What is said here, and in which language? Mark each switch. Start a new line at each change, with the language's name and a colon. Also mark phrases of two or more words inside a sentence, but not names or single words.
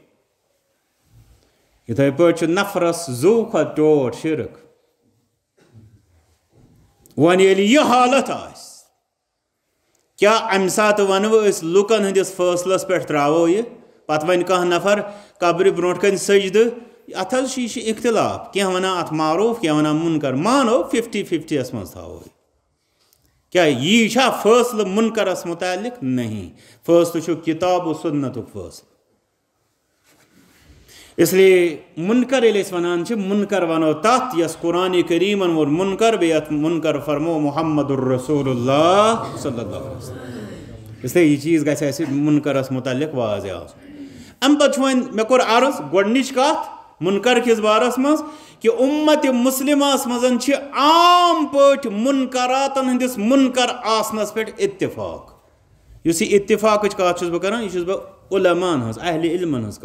Kashmiri: یِتھے پٲٹھۍ چھُ نفرس زُو کھۄتہٕ ٹوٹھ شرک وۄنۍ ییٚلہِ یہِ حالت آسہِ کیٛاہ امہِ ساتہٕ ونوٕ أسۍ لُکن ہٕنٛدِس فٲصلس پٮ۪ٹھ ترٛاوو یہِ پتہٕ ونہِ کانٛہہ نفر قبرِ برونٛٹھ کَنہِ سجدٕ اتھ حظ چھُ یہِ چھُ اختلاف کینٛہہ ونان اتھ معروف کینٛہہ ونان منکر مانو 50-50 یس منٛز تھاوو کیا یہ چھا فٲصلہٕ منکرس متعلق نہیں فٲصلہٕ چھُ کتاب و سنتُک فٲصلہٕ
Urdu: اس لیے
Kashmiri: منکر ییٚلہِ أسۍ ونان چھِ منکر ونو تتھ یس قرآنِ کریٖمن ووٚن منکر بیٚیہِ یتھ منکر فرمو محمد الرسول اللہ
Arabic: صلی اللہ علیہ وسلم
Urdu: اس لیے
Kashmiri: یہ چیٖز گژھِ اسہِ منکرس متعلق واضح آسُن امہِ پتہٕ چھُ وۄنۍ مےٚ کوٚر عرض گۄڈنِچ کتھ منکر کِس بارس منٛز کہ اُمتِ مُسلِمس منٛز چھِ عام پٲٹھۍ منکراتن ہٕنٛدِس منکر آسنس پٮ۪ٹھ اتفاق یُس یہِ اتفاقٕچ کتھ چھُس بہٕ کران یہِ چھُس بہٕ علماہن ہٕنٛز اہلِ علمن ہٕنٛز